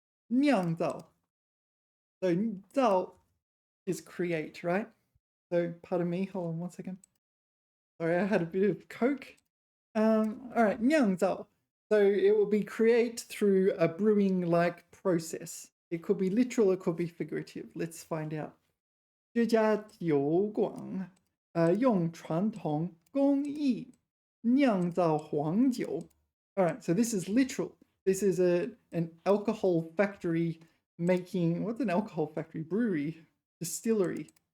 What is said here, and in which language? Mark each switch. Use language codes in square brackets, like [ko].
[en] 酿造.So 造 is create, right? So pardon me, hold on one second. Sorry, I had a bit of Coke. All right, 酿造. So it will be create through a brewing-like process. It could be literal, it could be figurative. Let's find out. [zh] 这家酒馆用传统工艺酿造黄酒. [en] All right, so this is literal. This is an alcohol factory making, what's an alcohol factory? Brewery, distillery.